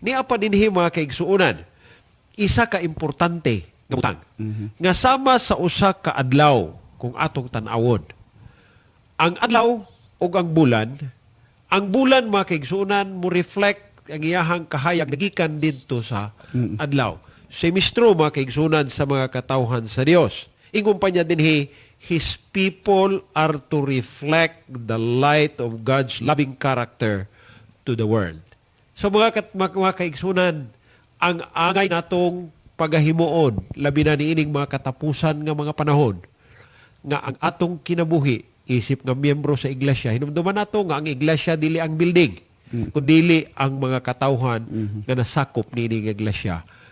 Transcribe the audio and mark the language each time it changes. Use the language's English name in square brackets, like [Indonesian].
[Cebuano] Niya pa dinhi mga kaigsuunan, isa ka importante nga butang nga sama sa usa ka adlaw kung atong tan-awon. Ang adlaw ug ang bulan mga kaigsuunan mo reflect ang iyahang kahayag nagikan didto sa adlaw. Semestro mga kaigsunan sa mga katawhan sa Dios. Ingon pa niya dinhi, [English] His people are to reflect the light of God's loving character to the world. [Cebuano] So mga kaigsunan, ang angay natong pagahimuon, labi na niining mga katapusan nga mga panahon, nga ang atong kinabuhi, isip nga miyembro sa iglesia, hinumduman nato nga ang iglesia dili ang building, kundi ang mga katawhan nga nasakop niining iglesia.